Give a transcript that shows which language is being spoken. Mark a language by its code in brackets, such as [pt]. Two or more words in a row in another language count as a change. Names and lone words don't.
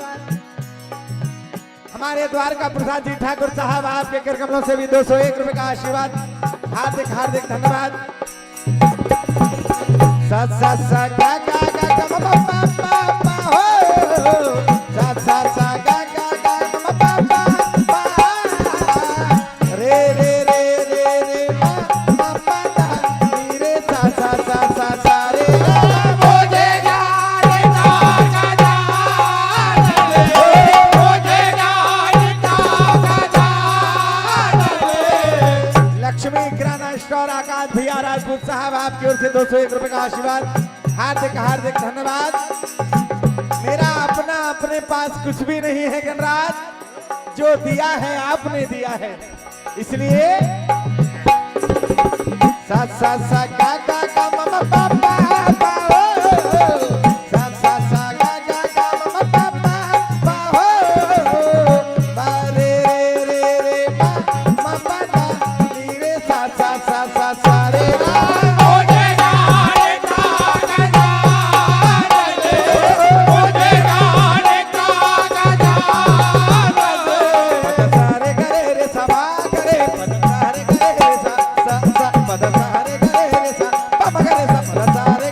[hi] हमारे द्वारका प्रसाद जी ठाकुर साहब आपके कर कमलों से भी 201 रुपए का आशीर्वाद। हार्दिक हार्दिक धन्यवाद। सा सा सा गा गा गा गा मा पा पा पा हो, सा सा सा गा गा गा मा पा पा पा, रे रे रे रे रे मा मा पा दा रे सा सा सा सा सा रे। लक्ष्मी किराना स्टोर आकाश भैया राजपूत साहब आपकी ओर से 201 रुपए का आशीर्वाद। हार्दिक हार्दिक धन्यवाद। मेरा अपना अपने पास कुछ भी नहीं है गणराज, जो दिया है आपने दिया है, इसलिए सा सा सा गा गा गा ममा पापा पा हो, सा सा सा गा गा गा ममा पापा पा हो, बा रे रे रे मा मा पा दा नी रे सा सा सा सा सा रे रा। मुझे जानता गजानन, मुझे जानता गजानन, पद सारे करे रे सभा करे, पद सारे करे रे सा सा सा, पद सारे करे रे सा पा करे सा पद सा